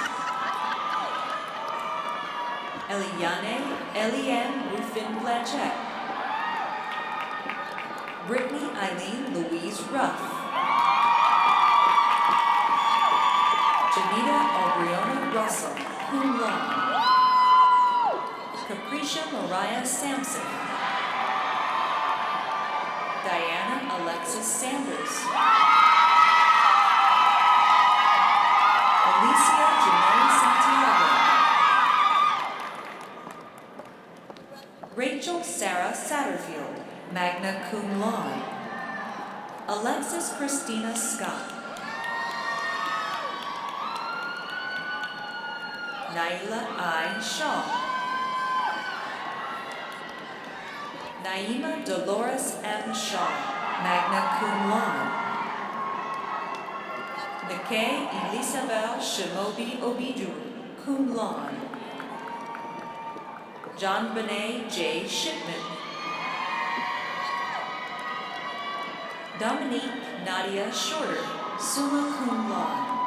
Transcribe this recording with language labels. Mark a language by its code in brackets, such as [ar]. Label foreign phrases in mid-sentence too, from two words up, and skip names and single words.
[en] Eliane Rufin Blanchette. Brittany Eileen Louise Ruff. Janita Aubriona Russell, [la] cum laude. [en] Capricia Mariah Sampson. Diana Alexis Sanders. Alicia Janae Santiago. Rachel Sarah Satterfield, [la] magna cum laude. [en] Alexis Christina Scott. Naila I. Shaw. Naima Dolores M. Shaw, [la] magna cum laude. [en] Nikay Elisabel Shimobi Obiju, [la] cum laude. [en] John Benet J. Shipman. Dominique Nadia Shorter, [la] summa cum laude.